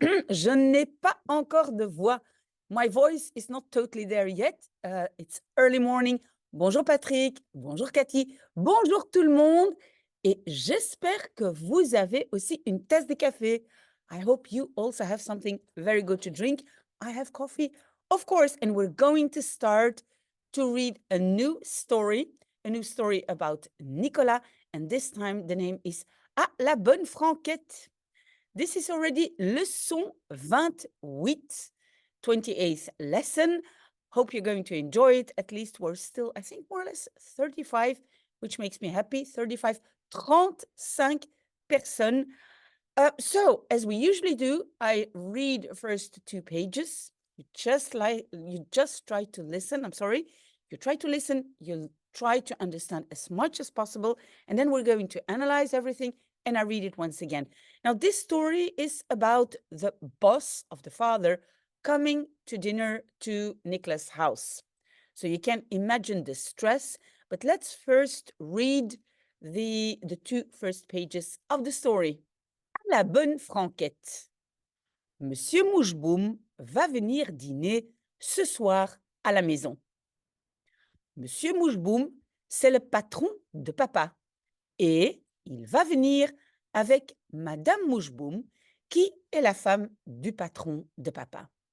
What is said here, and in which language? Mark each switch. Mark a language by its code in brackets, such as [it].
[fr] Je n'ai pas encore de voix. [en] My voice is not totally there yet. It's early morning. [fr] Bonjour Patrick. Bonjour Cathy. Bonjour tout le monde. Et j'espère que vous avez aussi une tasse de café. [en] I hope you also have something very good to drink. I have coffee, of course, and we're going to start to read a new story about Nicolas. And this time the name is Ah, la bonne franquette. This is already leçon 28, 28th lesson. Hope you're going to enjoy it. At least we're still, I think, more or less 35, which makes me happy. [fr] 35, 35 personnes. [en] So, as we usually do, I read first 2 pages. You just try to listen. I'm sorry. You try to listen. You'll try to understand as much as possible. And then we're going to analyze everything. And I read it once again. Now, this story is about the boss of the father coming to dinner to Nicolas' house. So you can imagine the stress, but let's first read the 2 first pages of the story. [fr] La bonne franquette. Monsieur Moucheboum va venir dîner ce soir à la maison. Monsieur Moucheboum, c'est le patron de papa et il va venir avec Madame Moucheboum, qui est la femme du patron de papa.